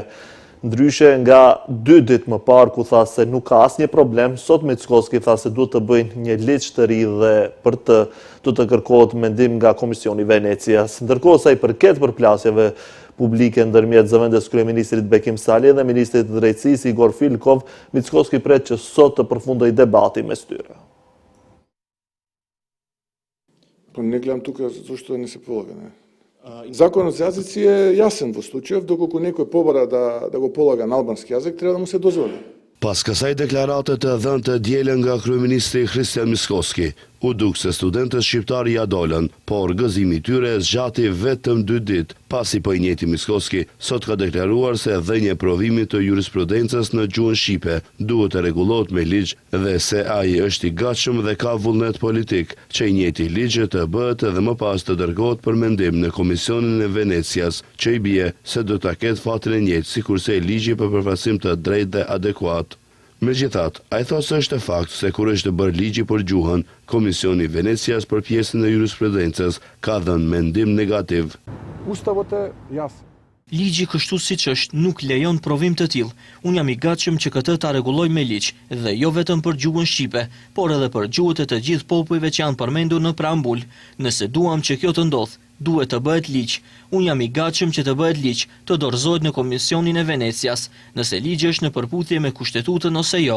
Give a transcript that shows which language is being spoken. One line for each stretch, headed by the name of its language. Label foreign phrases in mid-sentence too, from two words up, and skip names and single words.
Albanian: Ndryshe nga 2 ditë më parë ku tha se nuk ka asnjë problem, sot Mickoski tha se duhet të bëjnë një ligj të ri dhe për të do të kërkohet mendim nga Komisioni i Venecias. Ndërkohë sa i përket përplasjeve publike ndërmjet zëvendës kryeministrit Bekim Sali dhe ministrit të drejtësisë Igor Filkov, Mickoski pret që sot të përfundoj debati mes tyre. Po ne gledam тук защо не се полага, не?
Macedonian: Законот за јазици е јасен во случајов, доколку некој побара да го полага на албански јазик, треба да му се дозволи.
Albanian: Pas kësaj deklarate të dhënë të dielën nga kryeministri Kristian Mickoski, u duk se studentët shqiptarë ja dolën, por gëzimi i tyre zgjati vetëm 2 ditë. Pasi po i njëjti Mickoski sot ka deklaruar se dhënia e provimit të jurisprudencës në gjuhën shqipe duhet të rregullohet me ligj dhe se ai është i gatshëm dhe ka vullnet politik që i njëjti ligj të bëhet edhe më pas të dërgohet për mendim në Komisionin e Venecias, që i bie se do ta ketë fatin e njëjtë sikurse e ligji për përfaqësim të drejtë dhe adekuat. Megjithatë, ai thotë se është e fakt se kur është bërë ligji për gjuhën, Komisioni i Venecias për pjesën e jurisprudencës ka dhënë mendim negativ.
Macedonian: Уставот е јасен.
Albanian: Ligji kështu siç është nuk lejon provim të tillë. Unë jam i gatshëm që këtë ta rregulloj me ligj, dhe jo vetëm për gjuhën shqipe, por edhe për gjuhët e të gjithë popujve që janë përmendur në preambul. Nëse duam që kjo të ndodhë, duhet të bëhet ligj. Unë jam i gatshëm që të bëhet ligj, të dorëzohet në Komisionin e Venecias, nëse ligji është në përputhje me kushtetutën ose jo.